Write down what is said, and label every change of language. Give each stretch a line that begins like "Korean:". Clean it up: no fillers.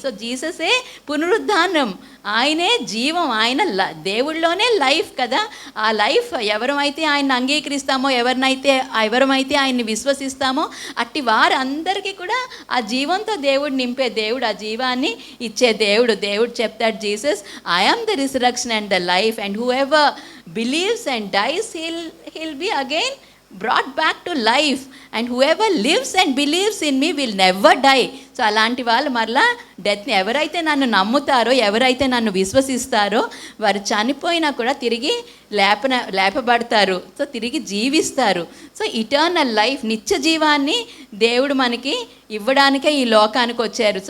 Telugu: So జీససే పునరుద్ధానం, ఆయనే జీవం, ఆయన దేవుళ్ళలోనే లైఫ్ కదా. ఆ లైఫ్ ఎవరమైతే ఆయన అంగీకరిస్తామో, ఎవరిమైతే ఆయన్ని విశ్వసిస్తామో విశ్వసిస్తామో అట్టి వారందరికీ కూడా ఆ జీవంతో దేవుడు నింపే దేవుడు, ఆ జీవాన్ని ఇచ్చే దేవుడు. దేవుడు చెప్తాడు
English: Jesus, I am the resurrection and the life and whoever believes and dies, he'll be again brought back to life, and whoever lives and believes in me will never die.
Telugu: So అలాంటి వాళ్ళు మరలా డెత్ని, ఎవరైతే నన్ను నమ్ముతారో, ఎవరైతే నన్ను విశ్వసిస్తారో వారు చనిపోయినా కూడా తిరిగి లేపబడతారు. సో తిరిగి జీవిస్తారు. సో ఇటర్నల్ లైఫ్, నిత్య జీవాన్ని దేవుడు మనకి ఇవ్వడానికే ఈ లోకానికి వచ్చారు.